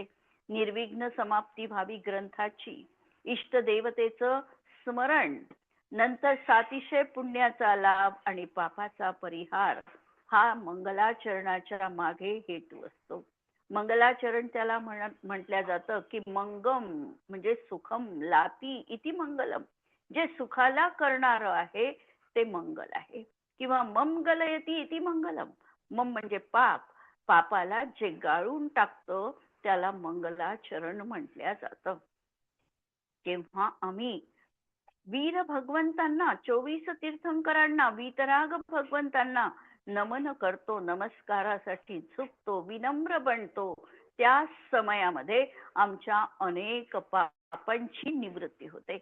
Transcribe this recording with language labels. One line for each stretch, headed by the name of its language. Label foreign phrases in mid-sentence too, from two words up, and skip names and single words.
Marathi: निर्विघ्न समाप्ती व्हावी ग्रंथाची, इष्ट देवतेचं स्मरण, नंतर सातिशय पुण्याचा लाभ आणि पापाचा परिहार, हा मंगलाचरणाच्या मागे हेतू असतो. मंगलाचरण त्याला म्हटलं जातं की मंगम म्हणजे सुखम,
Sanskrit: लाती इति मंगलम,
Marathi: जे सुखाला करणार आहे ते मंगल आहे. किंवा
Sanskrit: मम गलयती इति मंगलम,
Marathi: मम म्हणजे पाप, पापाला जे गाळून टाकतं त्याला मंगलाचरण म्हटल्या जातं. तेव्हा आम्ही वीर भगवंतांना, 24 तीर्थंकरांना, वीतराग भगवंतांना नमन करतो, नमस्कारासाठी झुकतो, विनम्र बनतो, त्या समयामध्ये आमच्या अनेक पापांची निवृत्ती होते.